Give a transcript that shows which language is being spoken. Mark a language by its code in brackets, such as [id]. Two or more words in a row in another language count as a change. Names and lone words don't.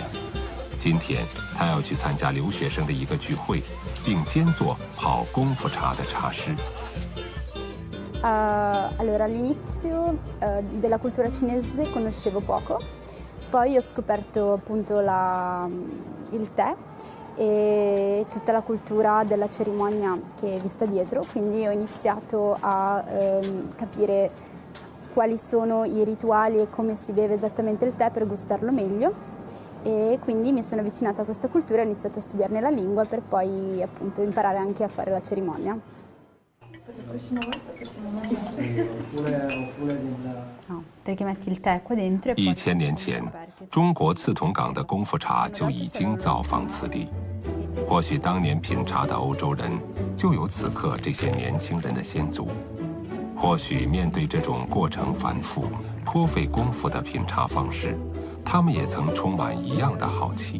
[zh] 今天，她要去参加留学生的一个聚会，并兼做泡功夫茶的茶师。 [it] Allora, all'inizio della cultura cinese conoscevo poco, poi ho scoperto appunto il tè e tutta la cultura della cerimonia che vi sta dietro, quindi ho iniziato a capire quali sono i rituali e come si beve esattamente il tè per gustarlo meglio, e quindi mi sono avvicinata a questa cultura e ho iniziato a studiarne la lingua per poi appunto imparare anche a fare la cerimonia. No, perché metti il tè qua dentro e poi [zh] 1000 年前，中国刺桐港的功夫茶就已经造访此地。或许当年品茶的欧洲人就有此刻这些年轻人的先祖。或许面对这种过程繁复、颇费功夫的品茶方式，他们也曾充满一样的好奇。